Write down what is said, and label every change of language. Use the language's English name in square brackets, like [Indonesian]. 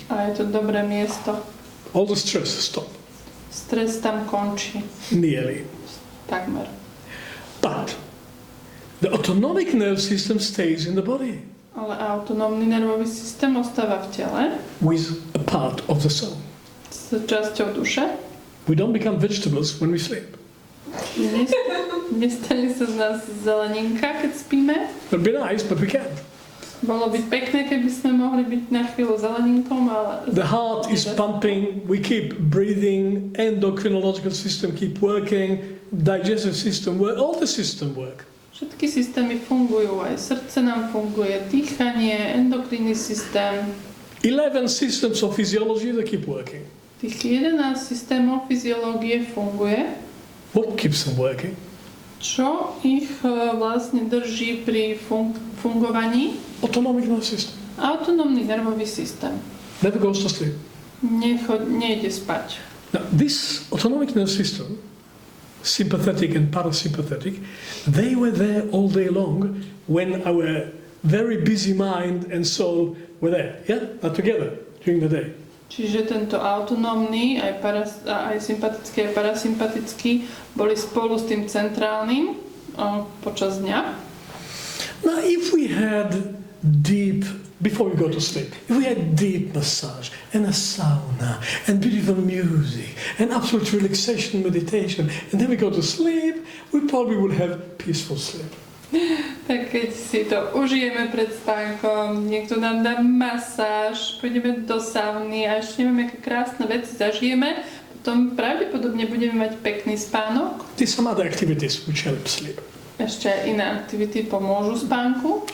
[Slovak] A je to dobré miesto. [English] All the stress stops. [Slovak] Stres tam končí. [English] Nearly. [Slovak] Takmer. [English] But the autonomic nerve system stays in the body [Slovak] Ale autonómny nervový systém ostáva v tele [English] with a part of the soul. [Slovak] s časťou duše. [English] We don't become vegetables when we sleep. [Slovak] Nestane sa z nás zeleninka, keď spíme. [English] It'd be nice, but we can't. [Slovak] Bolo by pekné, keby sme mohli byť na chvíľu zeleninkom, ale... [English] The heart is pumping, we keep breathing, endocrinological system keep working, digestive system work, all the system work. [Slovak] Všetky systémy fungujú, aj srdce nám funguje, dýchanie, endokrinný systém. [English] 11 systems of physiology that keep working. [Slovak] Tých 11 systémov fyziológie funguje. [English] What keeps them working? [Slovak] Čo ich vlastne drží pri fungovaní? [English] Autonomic nervous system. [Slovak] Autonómny nervový systém. [English] Never goes to sleep. [Slovak] Nejde spať. [English] Now, this autonomic nervous system, sympathetic and parasympathetic, they were there all day long when our very busy mind and soul were there, are together during the day. [Slovak] Čiže tento autonómny, aj sympatický, aj parasympatický boli spolu s tým centrálnym počas dňa. [English] Now, if we had before we go to sleep, if we had deep massage and a sauna and beautiful music and absolute relaxation, meditation, and then we go to sleep, we probably would have peaceful sleep. [Slovak] Tak keď si to užijeme pred spánkom, niekto nám dá masáž, pôjdeme do sauny a ešte neviem, aké krásne veci zažijeme, potom pravdepodobne budeme mať pekný spánok. [English] There's some other activities which help sleep. [Slovak] Ešte aj iné aktivity pomôžu spánku.